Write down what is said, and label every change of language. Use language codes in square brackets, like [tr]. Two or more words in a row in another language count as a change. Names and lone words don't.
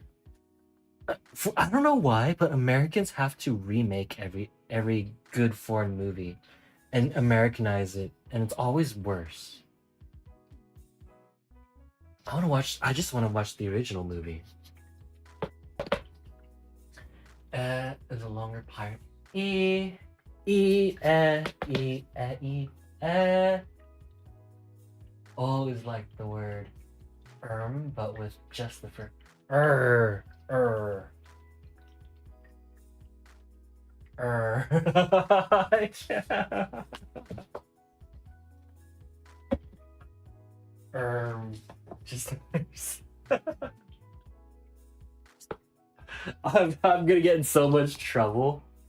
[en] I don't know why, but Americans have to remake every good foreign movie and Americanize it, and it's always worse. I just want to watch the original movie. Is a longer part. E, E. O is like the word but with just the first just I'm gonna get in so much trouble.